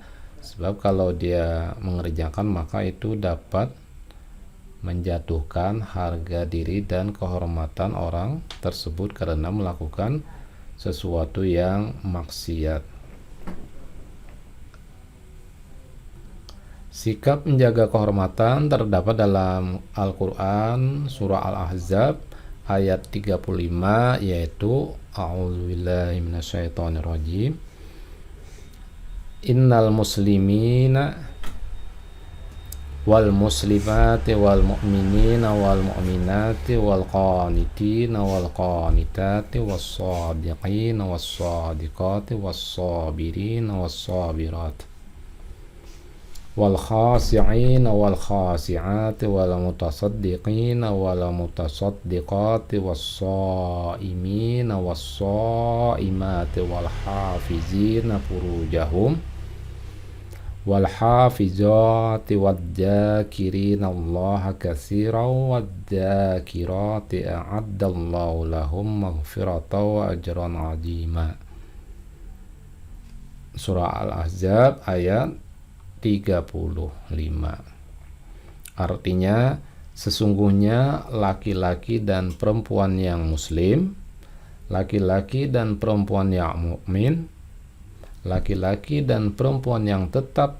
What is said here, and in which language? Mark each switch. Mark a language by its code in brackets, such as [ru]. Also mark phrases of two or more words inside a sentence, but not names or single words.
[id] Sebab kalau dia mengerjakan maka itu dapat menjatuhkan harga diri dan kehormatan orang tersebut karena melakukan sesuatu yang maksiat. Sikap menjaga kehormatan terdapat dalam Al-Quran surah Al-Ahzab ayat 35, yaitu [ar] أعوذ بالله من الشيطان الرجيم. إن المسلمين والمسلمات والمؤمنين والمؤمنات والقانتين وال القانتات والصادقين والصادقات والصابرين والصابرات والخاشعين والخاشعات والمتصدقين والمتصدقات والصائمين والصائمات والحافظين فروجهم والحافظات والذاكرين الله كثيرا والذاكرات أعد الله لهم مغفرة وأجرا عظيما. [id] Surah Al-Ahzab ayat 35. Artinya, sesungguhnya laki-laki dan perempuan yang muslim, laki-laki dan perempuan yang mukmin, laki-laki dan perempuan yang tetap